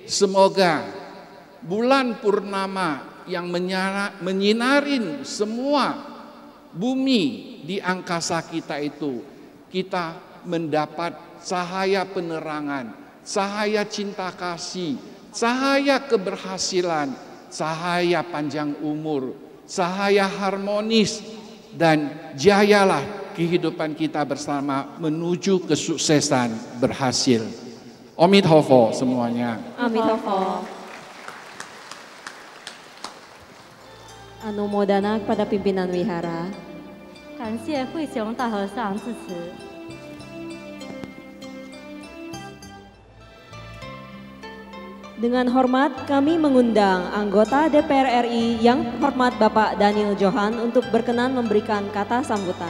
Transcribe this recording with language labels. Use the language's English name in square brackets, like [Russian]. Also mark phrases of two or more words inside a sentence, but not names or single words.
[Indonesian] Semoga bulan purnama yang menyinarin semua bumi di angkasa kita itu, kita mendapat cahaya penerangan, cahaya cinta kasih, cahaya keberhasilan, cahaya panjang umur, cahaya harmonis, dan jayalah kehidupan kita bersama menuju kesuksesan berhasil. Omitofo semuanya. Amitofo. Anumodana kepada pimpinan wihara. [Chinese] 感谢慧雄大和尚致辞。 [Indonesian] Dengan hormat kami mengundang anggota DPR RI yang terhormat Bapak Daniel Johan untuk berkenan memberikan kata sambutan.